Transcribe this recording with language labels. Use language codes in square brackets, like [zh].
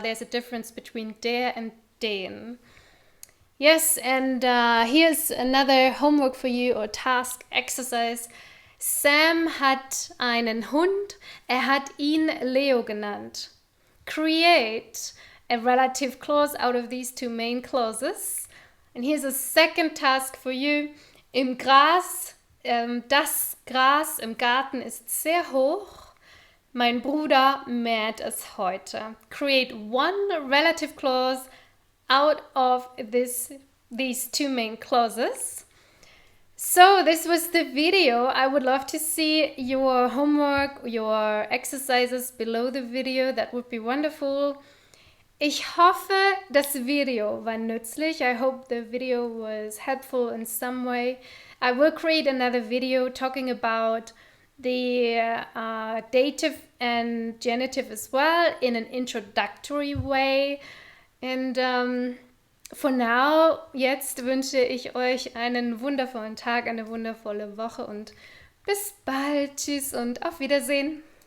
[en] There's a difference between der and den. Yes, and here's another homework for you, or task exercise. [de] Sam hat einen Hund. Hat ihn Leo genannt. [en] Create a relative clause out of these two main clauses. And here's a second task for you. [de] Im Gras, das Gras im Garten ist sehr hoch. Mein Bruder mäht es heute. [en] Create one relative clause out of these two main clauses. So this was the video. I would love to see your homework, your exercises below the video. That would be wonderful. [de] Ich hoffe, das Video war nützlich. [en] I hope the video was helpful in some way. I will create another video talking about the dative and genitive as well in an introductory way. And for now, [de] jetzt wünsche ich euch einen wundervollen Tag, eine wundervolle Woche und bis bald. Tschüss und auf Wiedersehen.